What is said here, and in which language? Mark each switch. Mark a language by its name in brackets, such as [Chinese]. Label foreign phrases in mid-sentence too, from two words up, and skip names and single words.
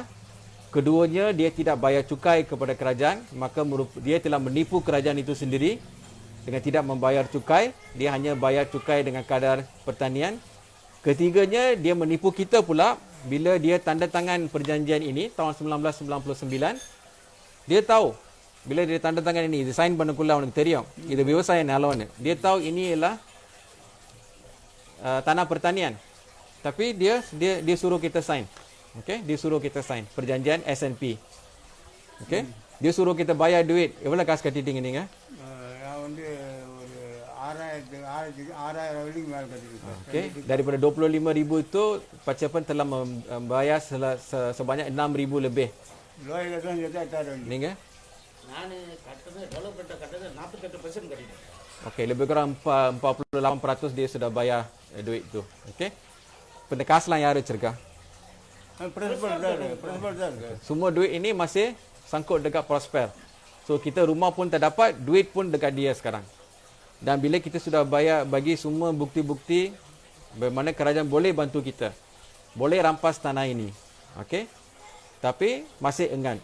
[Malay] Keduanya, dia tidak bayar cukai kepada kerajaan, maka dia telah menipu kerajaan itu sendiri dengan tidak membayar cukai. Dia hanya bayar cukai dengan kadar pertanian. Ketiganya, dia menipu kita pula bila dia tanda tangan perjanjian ini tahun 1999. Dia tahu bila dia tanda tangan ini, [Tamil] இது சைன் பண்ணக்குள்ள அவனுக்கு தெரியும் இது விவசாய நிலம்னு. [Malay] Dia tahu ini ialah tanah pertanian. Tapi dia suruh kita sign. Okey, dia suruh kita sign perjanjian SNP. Okey, dia suruh kita bayar duit. [Tamil] எவ்வளவு காசு கட்டிட்டீங்க நீங்க? நான் வந்து ஒரு 6,000 வரைக்கும் மேலே கட்டிருக்கேன். [Malay] Okey, daripada 25,000 itu Pak Cepan telah membayar sebanyak 6,000 lebih. [Tamil] லோயில் தான் சேர்த்தா 8,000. நீங்க? நான் கட்டது டெவலப்மெண்ட்டை கட்டது 48% கட்டிட்டேன். [Malay] Okey, lebih kurang 48% dia sudah bayar duit tu. [Tamil] Okey. Pada காசுலாம் யார் வச்சிருக்கா? பிரின்சிபல் தான் இருக்கு. [Malay] Semua duit ini masih sangkut dekat Prosper. So kita rumah pun tak dapat, duit pun dekat dia sekarang. Dan bila kita sudah bayar bagi semua bukti-bukti bagaimana kerajaan boleh bantu kita, boleh rampas tanah ini. Okey. Tapi masih enggan.